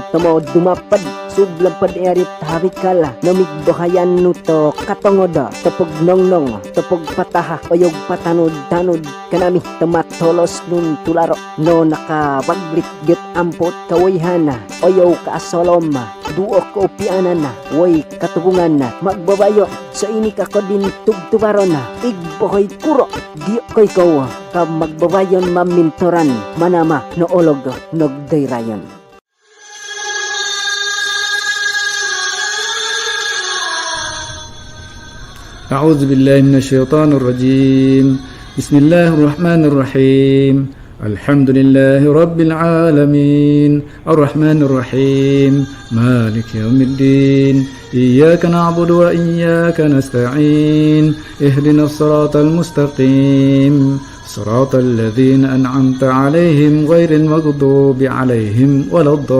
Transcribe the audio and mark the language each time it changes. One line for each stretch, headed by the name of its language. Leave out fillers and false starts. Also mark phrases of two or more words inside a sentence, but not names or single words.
Matigsalug Manobo: tumo dumapad, sublapad erit harikala, namigbahayan nuto, katongoda, tapog nongnong, tapog pataha, oyog patanod-tanod, kanami, tamatolos nun tularo, no nakabaglit, get ampot kawayhana, oyaw kaasolom, duok ko pianan na, woy, katubungan na, magbabayo, sa ini kako din tugtubaro na, igbohoy kuro, di ko'y kawa, ka magbabayon mamintoran, manama, noolog, nogdayrayon.
Arabic: أعوذ بالله من الشيطان الرجيم بسم الله الرحمن الرحيم الحمد لله رب العالمين الرحمن الرحيم مالك يوم الدين إياك نعبد وإياك نستعين اهدنا الصراط المستقيم صراط الذين أنعمت عليهم غير المغضوب عليهم ولا